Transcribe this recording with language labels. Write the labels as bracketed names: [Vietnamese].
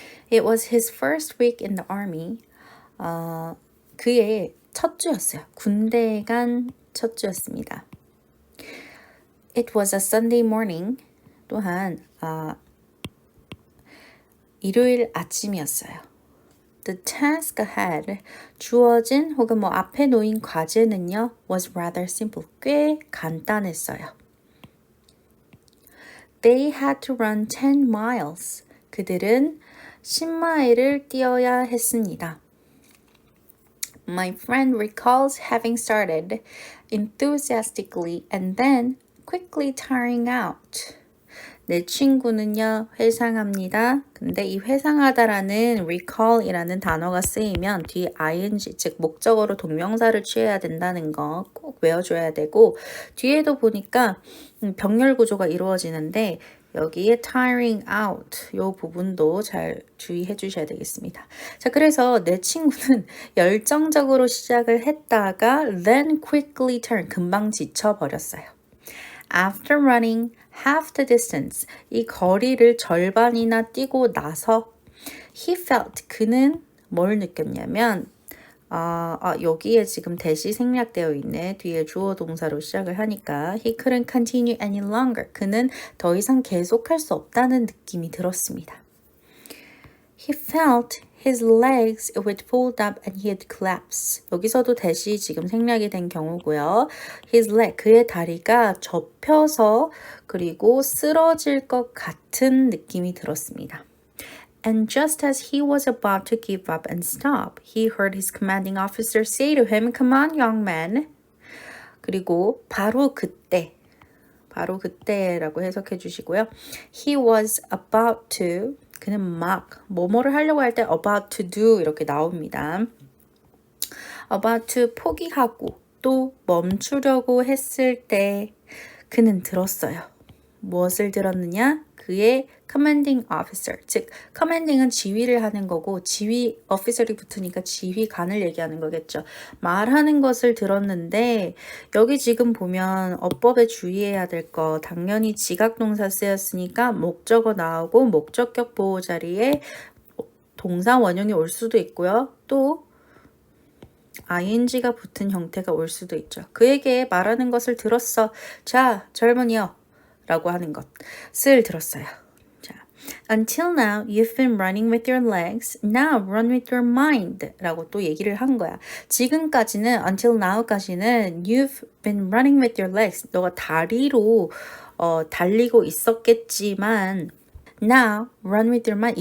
[English] It was his first week in the army. [Korean] 그의 첫 주였어요. 군대에 간 첫 주였습니다. [English] It was a Sunday morning. [Korean] 또한 일요일 아침이었어요. [English] The task ahead, [Korean] 주어진 혹은 뭐 앞에 놓인 과제는요, [English] was rather simple, [Korean] 꽤 간단했어요. [English] They had to run 10 miles. [Korean] 그들은 10마일을 뛰어야 했습니다. [English] My friend recalls having started enthusiastically and then quickly tiring out. [Korean] 내 친구는요, 회상합니다. 근데 이 회상하다라는 recall이라는 단어가 쓰이면 뒤에 ing, 즉 목적어로 동명사를 취해야 된다는 거 꼭 외워줘야 되고 뒤에도 보니까 병렬 구조가 이루어지는데 여기에 [English] tiring out [Korean] 이 부분도 잘 주의해 주셔야 되겠습니다. 자, 그래서 내 친구는 열정적으로 시작을 했다가 [English] then quickly turn, [Korean] 금방 지쳐버렸어요. [English] After running half the distance, [Korean] 이 거리를 절반이나 뛰고 나서 [English] he felt, [Korean] 그는 뭘 느꼈냐면 여기에 지금 대시 생략되어 있네. 뒤에 주어 동사로 시작을 하니까 [English] he couldn't continue any longer. [Korean] 그는 더 이상 계속할 수 없다는 느낌이 들었습니다. [English] He felt his legs would fold up and he'd collapse. [Korean] 여기서도 대시 지금 생략이 된 경우고요. [English] His leg, [Korean] 그의 다리가 접혀서 그리고 쓰러질 것 같은 느낌이 들었습니다. [English] And just as he was about to give up and stop, he heard his commanding officer say to him, "Come on, young man." [Korean] 그리고 바로 그때라고 해석해 주시고요. [English] He was about to, [Korean] 그는 막 뭐뭐를 하려고 할 때 [English] about to do [Korean] 이렇게 나옵니다. [English] about to [Korean] 포기하고 또 멈추려고 했을 때 그는 들었어요. 무엇을 들었느냐? 그의 [English] commanding officer, [Korean] 즉 commanding은 지휘를 하는 거고 지휘 officer이 붙으니까 지휘관을 얘기하는 거겠죠. 말하는 것을 들었는데 여기 지금 보면 어법에 주의해야 될 거 당연히 지각동사 쓰였으니까 목적어 나오고 목적격 보호 자리에 동사 원형이 올 수도 있고요. 또 ing가 붙은 형태가 올 수도 있죠. 그에게 말하는 것을 들었어. 자, 젊은이여 라고 하는 것을 들었어요. 자, [English] Until now, you've been running with your legs. Now run with your mind. [Korean] 라고 또 얘기를 한 거야. 지금까지는, [English] until now [Korean] 까지는 [English] you've been running with your legs. [Korean] 너가 다리로 달리고 있었겠지만 [English] Now, run with your mind.